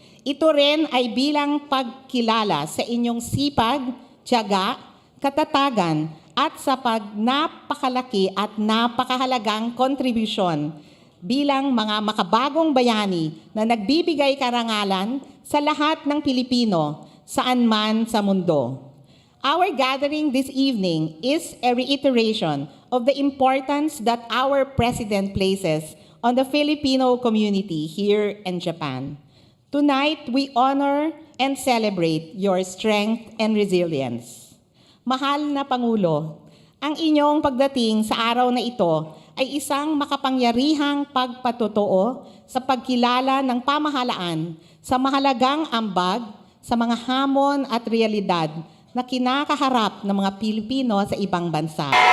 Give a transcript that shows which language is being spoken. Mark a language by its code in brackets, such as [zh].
[tl] Ito rin ay bilang pagkilala sa inyong sipag, tiyaga, katatagan at sa napakalaki at napakahalagang kontribusyon bilang mga makabagong bayani na nagbibigay karangalan sa lahat ng Pilipino saan man sa mundo. [en] Our gathering this evening is a reiteration of the importance that our President places on the Filipino community here in Japan. Tonight, we honor and celebrate your strength and resilience. [tl] Mahal na Pangulo, ang inyong pagdating sa araw na ito ay isang makapangyarihang pagpatotoo sa pagkilala ng pamahalaan sa mahalagang ambag sa mga hamon at realidad na kinakaharap ng mga Pilipino sa ibang bansa.